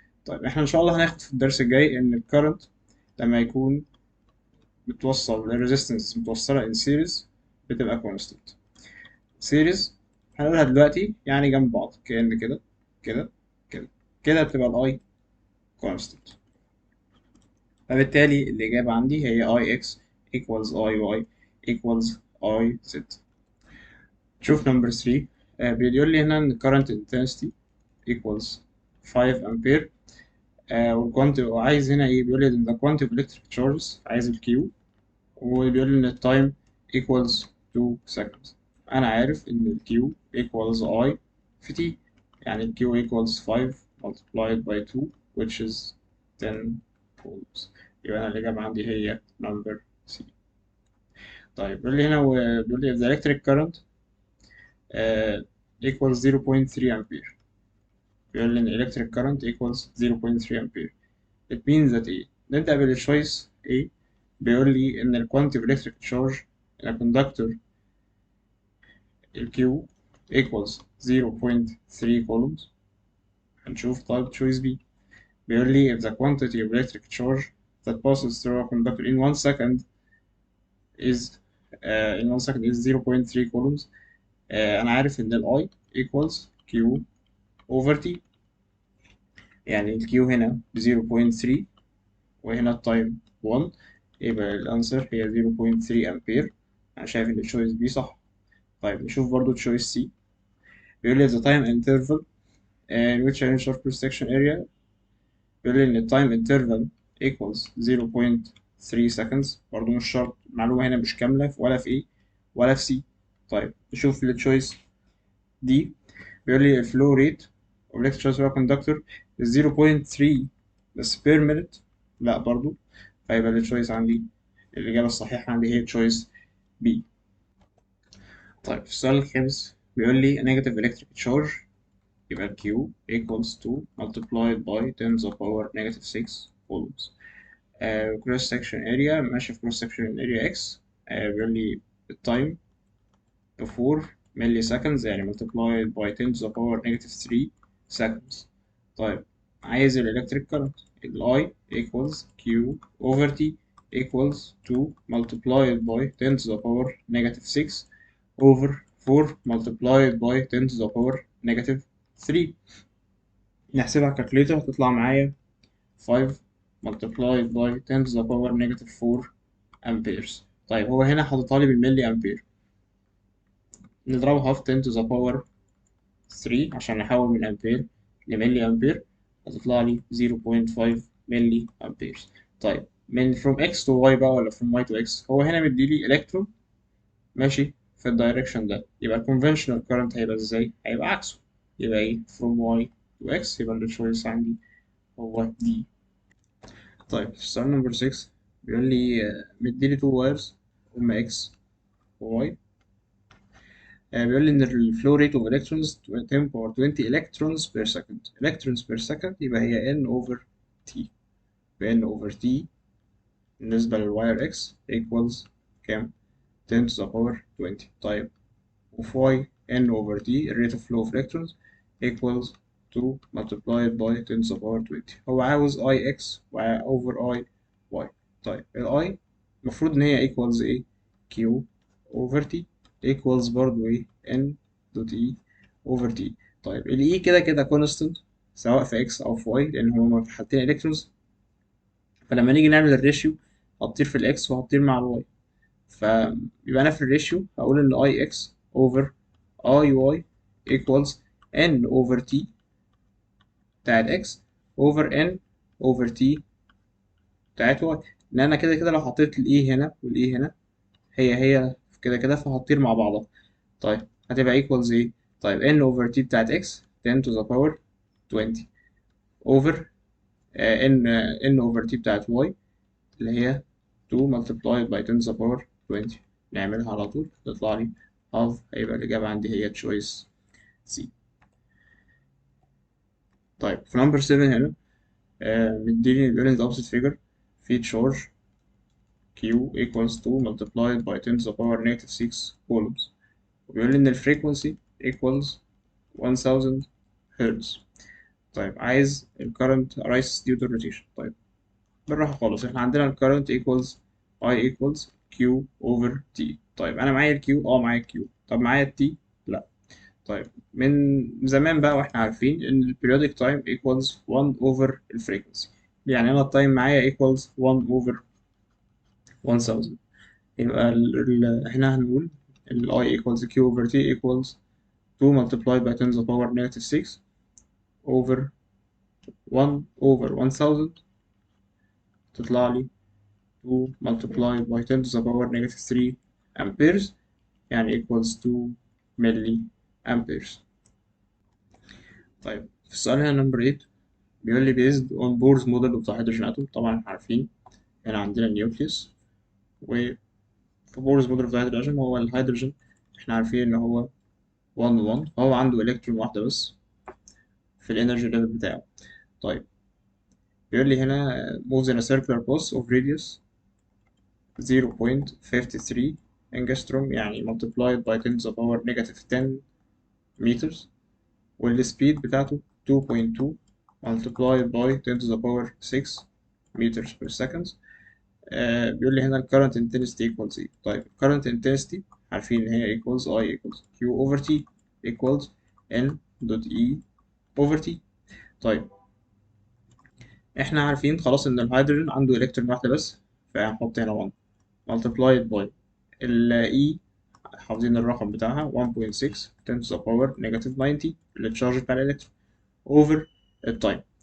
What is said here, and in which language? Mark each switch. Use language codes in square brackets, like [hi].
[ar] طيب احنا ان شاء الله هناخد في الدرس الجاي ان الكرنت لما يكون متوصل الريزيستنس متوصلة in series بتبقى constant. series هنقولها دلوقتي يعني جنب بعض كأن كده كده كده كده بتبقى الاي constant. فبالتالي الإجابة عندي هي [en] I x equals I y equals I z. [ar] شوف نمبر 3. بيقول لي هنا إن [en] current intensity equals 5 [ar] أمبير. والكوانت وعايز هنا إيه؟ بيقول لي إن the quantity of electric charges، عايز الكيو، وبيقول لي إن التايم equals 2 seconds. أنا عارف إن الكيو [en] equals I في t، يعني الكيو equals 5 multiplied by 2 which is 10 volts. [ar] يبقى أنا الإجابة عندي هي نمبر C. طيب بيقول لي هنا بيقول لي if the electric current equals 0.3 أمبير. بيقول لي إن [en] electric current equals 0.3 [ar] أمبير. [en] It means that [ar] إيه؟ نبدأ بالتشويس A. بيقول لي إن [en] ال quantity of electric charge in a conductor ال Q equals 0.3 coulombs. [ar] هنشوف طيب تشويس B. بيقول لي [en] if the quantity of electric charge that passes through a conductor in 1 second is 0.3 coulombs. [ar] أنا عارف إن ال I equals Q over T، يعني ال Q هنا ب 0.3 وهنا التايم 1، يبقى الأنسر هي 0.3 أمبير. أنا شايف إن التشويس بي صح. طيب نشوف برضو تشويس سي. بيقول لي [en] the time interval in which a sharp cross section area. [ar] بيقول لي إن ال [en] time interval equals 0.3 seconds. [ar] برضو مش شرط، المعلومة هنا مش كاملة ولا في A ولا في C. طيب نشوف التشويس دي. [en] بيقول لي flow rate of electric transfer conductor is 0.3 بس per minute. [ar] لا برضو، فيبقى التشويس عندي الإجابة الصحيحة عندي هي تشويس B. طيب السؤال الخامس بيقول لي [en] negative electric charge، يبقى Q equals to multiplied by 10 to the power negative 6 coulombs. cross section area ماشي في cross section area X. بيقول لي التايم ب 4 ملي seconds، يعني multiplied by 10 to the power negative 3 seconds. طيب عايز الإلكتريك current، ال I equals Q over T equals 2 multiplied by 10 to the power negative 6 over 4 multiplied by 10 to the power negative 3. [ar] نحسبها على الكالكوليتر هتطلع معايا [en] 5 multiplied by 10 to the power negative 4 amperes. [ar] طيب هو هنا حاططها لي بالملي أمبير، نضربها في 10 to the power 3 عشان نحول من أمبير لملي أمبير، هتطلع لي 0.5 ملي أمبير. طيب من from x to y بقى ولا from y to x؟ هو هنا مديلي إلكترون ماشي في الدايركشن ده، يبقى الكونفنشنال كارنت هيبقى ازاي؟ هيبقى عكسه، يبقى ايه from y to x، يبقى التشويس عندي هو دي. طيب السؤال نمبر 6 بيقول لي مديلي تو وايرز هما x و y. بيقول لي ان الفلو ريت اوف الكترونز 10 باور 20 الكترونز بير سكند. الكترونز بير سكند يبقى هي n اوفر t، n اوفر t بالنسبة للواير x equals كام؟ 10 to the power 20. [en] طيب وفي n over t rate of flow of electrons equals 2 multiplied by 10 to the power 20. هو عاوز I x over I y. طيب ال I المفروض ان هي equals ايه Q over T equals برضو ايه N dot E over T. [ar] طيب ال E كده كده constant سواء في X أو في Y لأن هما في حالتين إلكترونز، فلما نيجي نعمل الريشيو هتطير في الإكس وهتطير مع الواي، فيبقى أنا في الريشيو هقول إن I X over I Y equals N over T بتاعت X over N over T بتاعت Y، لأن أنا كده كده لو حطيت ال E هنا وال E هنا هي كده كده فهتطير مع بعضها. [en] طيب هتبقى equals ايه؟ طيب n over t بتاعت x 10 to the power 20 over n over t بتاعت y اللي هي 2 multiplied by 10 to the power 20. [ar] نعملها على طول تطلع لي half، هيبقى الإجابة عندي هي choice C. [en] طيب في number 7 هنا مديني بيقول لي the opposite figure في charge Q equals 2 multiplied by 10 to the power negative 6 coulombs، وبيقول لي إن الفريكونسي equals 1000 هرتز. طيب عايز ال current arises due to rotation. [ar] طيب بالراحة خالص، احنا عندنا [en] ال current equals I equals Q over T. [ar] طيب أنا معايا ال Q، معايا ال Q، طب معايا ال T؟ لأ. طيب من زمان بقى واحنا عارفين إن ال periodic time equals 1 over ال frequency، يعني أنا التايم معايا equals 1 over 1000. [en] يبقى احنا هنقول ال I equals Q over T equals 2 multiplied by 10 to the power negative 6 over 1 over 1000 تطلع لي 2 multiplied by 10 to the power negative 3 amperes، يعني equals 2 milli amperes. [ar] طيب في السؤال هنا نمبر 8 بيقول لي based on Bohr's model of the hydrogen atom. طبعا احنا عارفين هنا عندنا النيوكليوس، وفي Bohr's model of the hydrogen هو الهيدروجين احنا عارفين ان هو 1 1، فهو عنده الكترون واحدة بس في الانرجي ليفل بتاعه. طيب بيقول لي هنا [en] moves in a circular pulse of radius 0.53 angstrom، يعني multiplied by 10 to the power negative 10 meters، والسبيد بتاعته 2.2 multiplied by 10 to the power 6 meters per second. بيقول لي هنا ال current intensity equals ايه؟ طيب current intensity عارفين ان هي equals I equals Q over T equals N dot E over T. [ar] طيب احنا عارفين خلاص ان الهيدروجين عنده الكترون واحدة بس، فهنحط هنا 1 multiplied by ال E حافظين الرقم بتاعها 1.6 10 [en] to the power negative 90 [ar] التشارج بتاع الإلكترون over التايم.